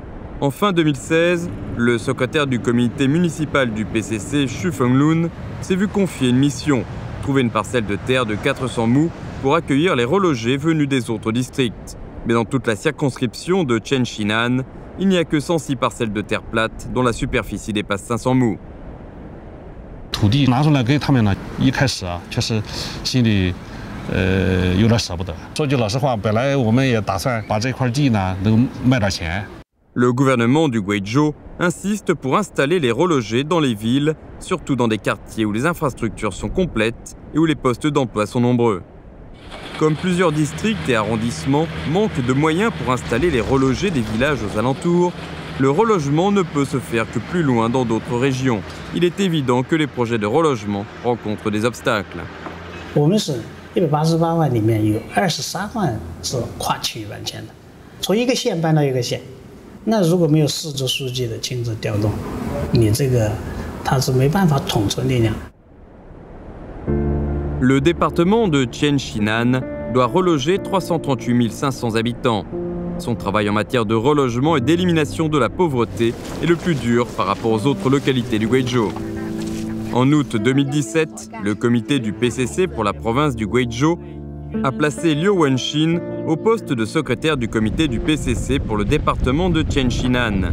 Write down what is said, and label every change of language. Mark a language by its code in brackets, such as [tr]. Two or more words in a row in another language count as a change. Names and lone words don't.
[fr] En fin 2016, le secrétaire du comité municipal du PCC, Xu Fenglun, s'est vu confier une mission, trouver une parcelle de terre de 400 mous pour accueillir les relogés venus des autres districts. Mais dans toute la circonscription de Tianxinan, il n'y a que 106 parcelles de terre plate dont la superficie dépasse 500 mous. [zh] 土地拿出来给他们呢，一开始啊，确实心里有点舍不得。说句老实话，本来我们也打算把这块地呢能卖点钱。 [fr] Le gouvernement du Guizhou insiste pour installer les relogés dans les villes, surtout dans des quartiers où les infrastructures sont complètes et où les postes d'emploi sont nombreux. Comme plusieurs districts et arrondissements manquent de moyens pour installer les relogés des villages aux alentours, le relogement ne peut se faire que plus loin dans d'autres régions. Il est évident que les projets de relogement rencontrent des obstacles. [zh] 我们是188万里面有23万是跨区域搬迁的，从一个县搬到一个县。那如果没有市直书记的亲自调动，你这个他是没办法统筹力量。 [fr] Le département de Tianxinan doit reloger 338 500 habitants. Son travail en matière de relogement et d'élimination de la pauvreté est le plus dur par rapport aux autres localités du Guizhou. En août 2017, le comité du PCC pour la province du Guizhou a placé Liu Wenxin au poste de secrétaire du comité du PCC pour le département de Tianxinan.